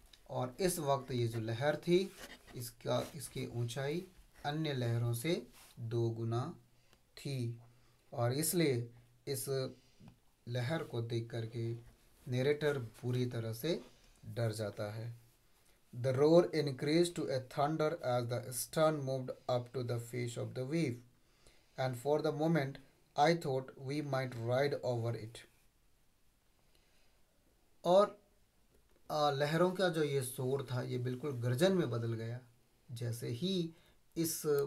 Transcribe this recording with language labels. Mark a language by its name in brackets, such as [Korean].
[Hindi] और इस वक्त ये जो लहर थी इसकी ऊंचाई अन्य लहरों से 2 गुना थी, और इसलिए इस लहर को देख करके नेरेटर पूरी तरह से डर जाता है। [English] The roar increased to a thunder as the stern moved up to the face of the wave, and for the moment I thought we might ride over it. [Hindi] और लहरों का जो ये शोर था ये बिल्कुल गर्जन में बदल गया जैसे ही इस